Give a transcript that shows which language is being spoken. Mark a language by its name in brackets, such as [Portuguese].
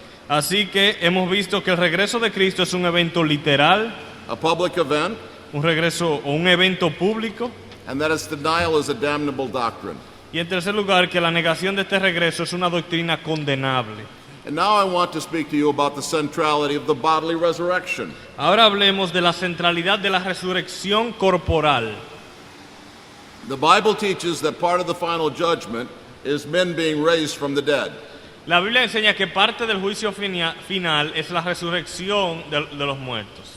[Spanish] Así que hemos visto que el regreso de Cristo es un evento literal, [English] a public event, [Spanish] un regreso o un evento público, [English] and that its denial is a damnable doctrine. [Spanish] y en tercer lugar que la negación de este regreso es una doctrina condenable. [English] And now I want to speak to you about the centrality of the bodily resurrection. [Spanish] Ahora hablemos de la centralidad de la resurrección corporal. [English] The Bible teaches that part of the final judgment is men being raised from the dead. [Spanish] La Biblia enseña que parte del juicio final es la resurrección de los muertos,